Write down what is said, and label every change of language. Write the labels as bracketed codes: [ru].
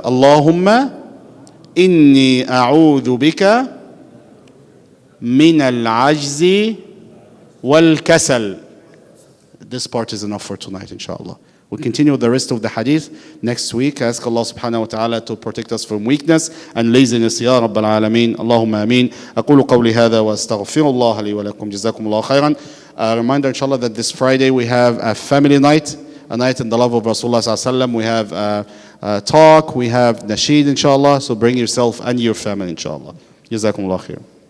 [ar] Allahumma inni a'udhu bika min al-ajzi wal-kasal. [en] This part is enough for tonight, inshallah. We'll continue with the rest of the hadith next week. I ask Allah subhanahu wa ta'ala to protect us from weakness and laziness. [ar] Ya Rabbal Alameen. Allahumma ameen. أقول قولي هذا وأستغفر الله لي ولكم. جزاكم الله خيرا. [en] A reminder, inshallah, that this Friday we have a family night, a night in the love of Rasulullah sallallahu alaihi wasallam. We have a talk, we have nasheed, inshallah. So bring yourself and your family, inshallah. [ar] جزاكم الله خيرا.